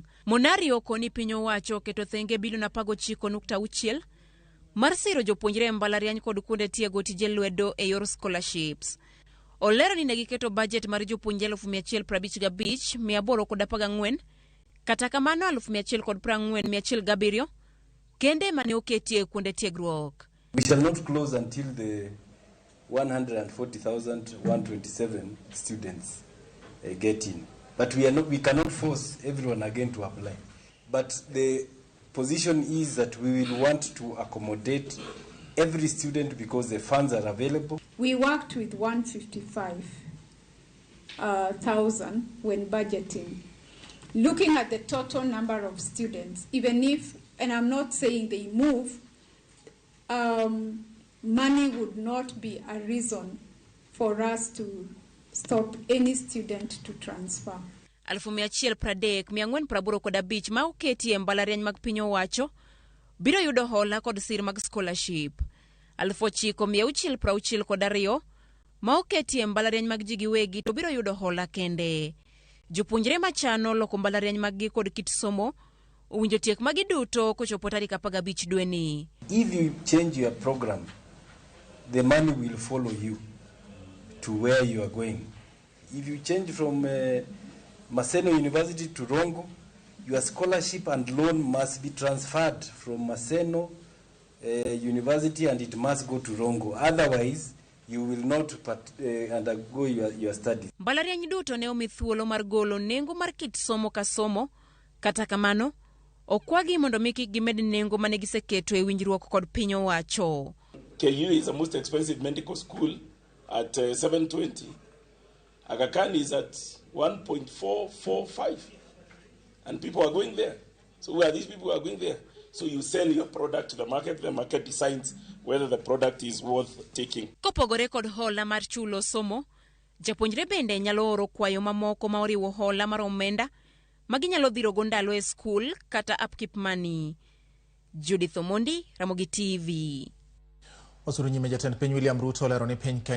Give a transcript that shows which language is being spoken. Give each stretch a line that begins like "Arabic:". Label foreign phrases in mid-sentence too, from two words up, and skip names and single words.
Luo (Kenya and Tanzania): Munari okoni piny owacho keto thenge bilion 19.6 mar siro jopuonjre mbalariany kod kuonde tiego tije lwedo e yor scholarships. Olero ni negiketo budget mar jopuonjre 155,814 kata kamano 140,107 kende mane oketie kuonde tiegruok.
English: We shall not close until the 140,127 students get in. But we cannot force everyone again to apply. But the position is that we will want to accommodate every student because the funds are available. We worked with 155,000 when budgeting. Looking at the total number of students, even if, and I'm not saying they move, money would not be a reason for us to stop any student to transfer.
Luo (Kenya and Tanzania): 130,485 ma oketie mbalariany mag piny owacho biro yudo hola kod sir mag scholarship. 9,662 ma oketie mbalariany mag ji giwegi to biro yudo hola kende. Jopuonjre machano loko mbalariany maggi kod kit somo owinjo tiek magi duto kochopo tarik 15 dweni.
English: If you change your program, the money will follow you to where you are going. If you change from Maseno University to Rongo, your scholarship and loan must be transferred from Maseno University and it must go to Rongo. Otherwise, you will not undergo your studies.
Luo (Kenya and Tanzania): Mbalariany duto ne omi thuolo mar golo nengo mar kit somo ka somo, kata kamano okwagi mondo miki gimed nengo mane giseketo e winjruok kod piny owacho.
English: KU is the most expensive medical school at 720. Aga Khan is at 1.445, and people are going there. So where these people are going there? So you sell your product to the market decides whether the product is worth taking.
Luo (Kenya and Tanzania): Kopogore kod hola mar chulo somo, japuonjre bende nyalo oro kwayo mamoko ma oriwo hola mar omenda maginyalo dhiro go ndalo e skul kata
English: upkeep money.
Luo (Kenya and Tanzania): Judith Omondi, Ramogi TV. Osuru nyime jatend piny William Ruto lero ni piny Kenya